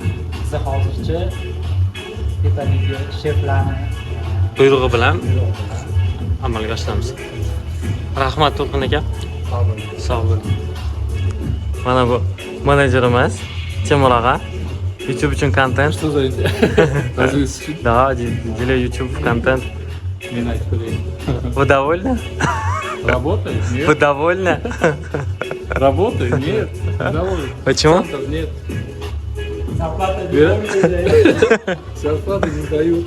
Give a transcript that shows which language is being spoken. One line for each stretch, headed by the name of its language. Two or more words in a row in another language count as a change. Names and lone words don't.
Uzbek: Shuning uchun biz hozircha tepadagi sheflarni buyrug'i bilan amalga oshiramiz. Rahmat To'lqin aka. Sog' bo'ling. Mana bu menejerimiz Temur og'a. YouTube uchun kontent.
Russian: Что за разыски? Да, для YouTube контент. Меня открыли. Вы довольны? Работает? Нет. Вы довольны? Работает? Нет. Довольно. Почему? Центов нет. zarplata Зарплаты не дают.